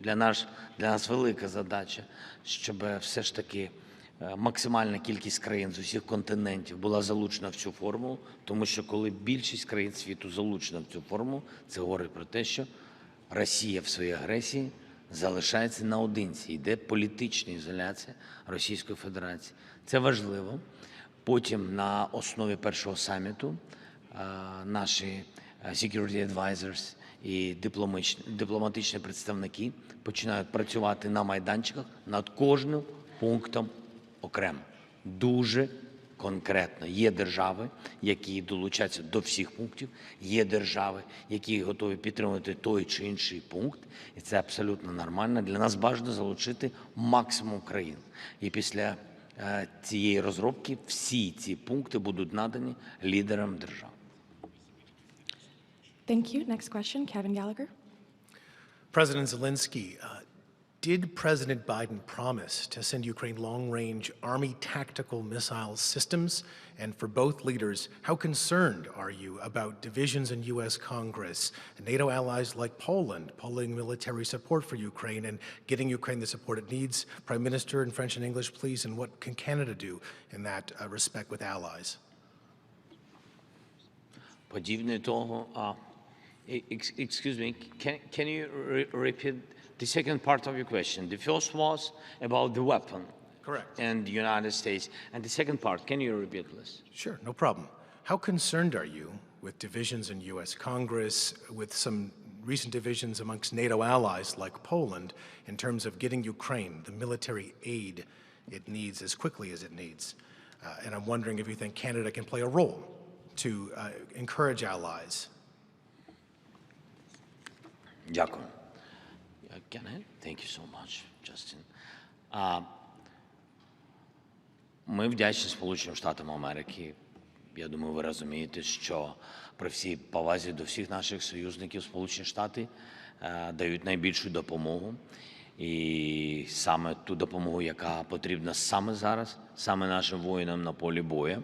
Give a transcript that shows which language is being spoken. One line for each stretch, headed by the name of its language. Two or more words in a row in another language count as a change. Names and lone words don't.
Ukrainian: Для нас велика задача, щоб все ж таки максимальна кількість країн з усіх континентів була залучена в цю формулу, тому що коли більшість країн світу залучена в цю формулу, це говорить про те, що Росія в своїй агресії залишається наодинці, йде політична ізоляція Російської Федерації. Це важливо. Потім на основі першого саміту наші
English: security advisors
Ukrainian: і дипломатичні представники починають працювати на майданчиках над кожним пунктом окремо. Дуже конкретно. Є держави, які долучаються до всіх пунктів, є держави, які готові підтримувати той чи інший пункт, і це абсолютно нормально. Для нас бажано залучити максимум країн. І після цієї розробки всі ці пункти будуть надані лідерам держав.
English: Thank you. Next question, Kevin Gallagher. President Zelenskyy, did President Biden promise to send Ukraine long-range Army tactical missile systems? And for both leaders, how concerned are you about divisions in U.S. Congress and NATO allies like Poland pulling military support for Ukraine and getting Ukraine the support it needs? Prime Minister, in French and English, please, and what can Canada do in that respect with allies?
Ukrainian: Подібне того,
English: excuse me, can you repeat the second part of your question? The first was about the weapon. Correct. And the United States. And the second part, can you repeat, please? Sure, no problem. How concerned are you with divisions in U.S. Congress, with some recent divisions amongst NATO allies like Poland, in terms of getting Ukraine the military aid it needs as quickly as it needs? And I'm wondering if you think Canada can play a role to encourage allies. Дякую. Can I? Thank you so much, Justin.
Ukrainian: Ми вдячні Сполученим Штатам Америки. Я думаю, ви розумієте, що при всій повазі до всіх наших союзників Сполучені Штати дають найбільшу допомогу. І саме ту допомогу, яка потрібна саме зараз, саме нашим воїнам на полі бою.